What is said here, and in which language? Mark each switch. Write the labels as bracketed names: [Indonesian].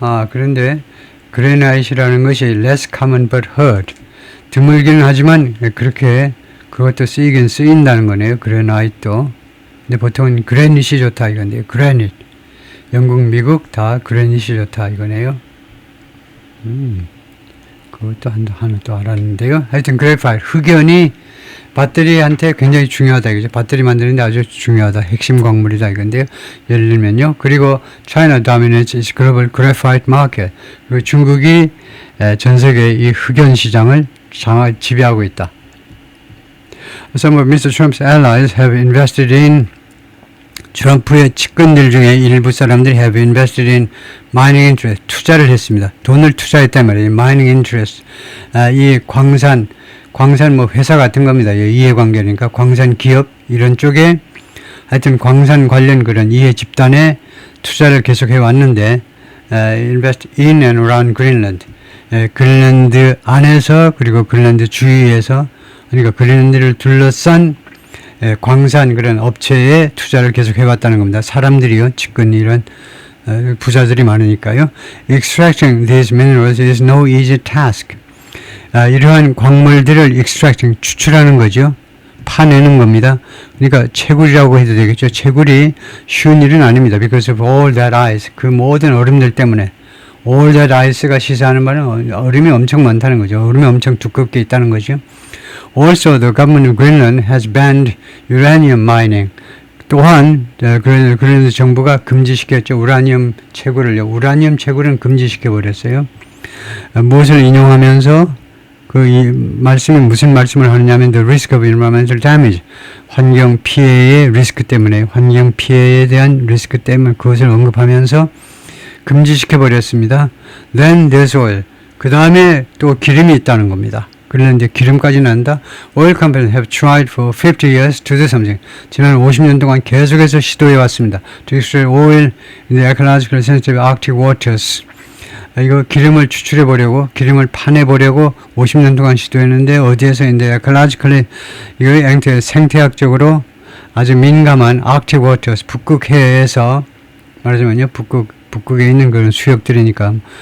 [Korean] 그런데 그레나잇이라는 것이 [English] less common but heard. [Korean] 드물기는 하지만 그렇게 그것도 쓰이긴 쓰인다는 거네요. 그레나잇도. 근데 보통은 그래닛이 좋다 이건데요. 그래닛. 영국, 미국 다 그래닛이 좋다 이거네요. 그것도 하나 또 알았는데요. 하여튼 그래파이트, 흑연이 배터리한테 굉장히 중요하다 이거죠. 배터리 만드는데 아주 중요하다. 핵심 광물이다 이건데요. 예를 들면요. 그리고 [English] China dominates its global graphite market. [Korean] 그리고 중국이 전 세계 이 흑연 시장을 지배하고 있다. [English] Some of Mr. Trump's allies have invested in [Korean] 트럼프의 측근들 중에 일부 사람들이 [English] have invested in mining interest, [Korean] 투자를 했습니다. 돈을 투자했단 말이에요. [English] mining interest. [Korean] 이 광산 뭐 회사 같은 겁니다. 이해관계니까 광산 기업 이런 쪽에 하여튼 광산 관련 그런 이해 집단에 투자를 계속해 왔는데 [English] invest in and around Greenland. [Korean] 그린란드 안에서 그리고 그린란드 주위에서 그러니까 그린란드를 둘러싼 광산 그런 업체에 투자를 계속 해왔다는 겁니다. 사람들이요, 측근 이런 부자들이 많으니까요. [English] Extracting these minerals is no easy task. [Korean] 이러한 광물들을 extracting, 추출하는 거죠. 파내는 겁니다. 그러니까 채굴이라고 해도 되겠죠. 채굴이 쉬운 일은 아닙니다. [English] Because of all that ice. [Korean] 그 모든 얼음들 때문에. [English] all that ice [Korean] 가 시사하는 말은 얼음이 엄청 많다는 거죠. 얼음이 엄청 두껍게 있다는 거죠. [English] Also, the government of Greenland has banned uranium mining. [Korean] 또한 그런데 정부가 금지시켰죠. 우라늄 채굴을요. 우라늄 채굴은 금지시켜 버렸어요. 무엇을 인용하면서 이 말씀이 무슨 말씀을 하느냐면 [English] the risk of environmental damage. [Korean] 환경 피해의 리스크 때문에 환경 피해에 대한 리스크 때문에 그것을 언급하면서 금지시켜 버렸습니다. [English] Then there's oil. [Korean] 그 다음에 또 기름이 있다는 겁니다. 그런데 기름까지는 한다. [English] Oil companies have tried for 50 years to do something. [Korean] 지난 50년 동안 계속해서 시도해 왔습니다. [English] To extract oil in the ecologically sensitive Arctic waters. [Korean] 이거 기름을 추출해 보려고, 기름을 파내 보려고 50년 동안 시도했는데 어디에서 [English] in the ecologically [Korean] 이거 생태학적으로 아주 민감한 [English] Arctic waters [Korean] 북극해에서 말하자면요, 북극에 있는 그런 수역들이니까